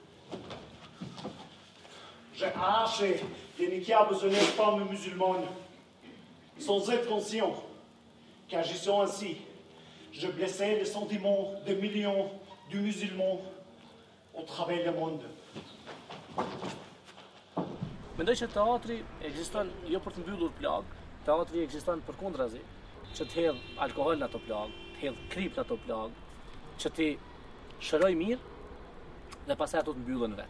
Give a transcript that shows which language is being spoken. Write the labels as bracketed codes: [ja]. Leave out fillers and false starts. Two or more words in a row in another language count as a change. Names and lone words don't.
[fr] J'ai arraché des niqabs aux honnêtes femmes musulmanes, sans être conscient qu'agissant ainsi, je blessais les sentiments de millions de musulmans au travers du monde. [sq] Mendoj që teatri ekziston jo për të mbyllur plagë, teatri ekziston përkundrazi, që të hedh alkool në ato plagë, të hedh krip në ato plagë, që ti shëroj mirë dhe pastaj ato të mbyllën vetë.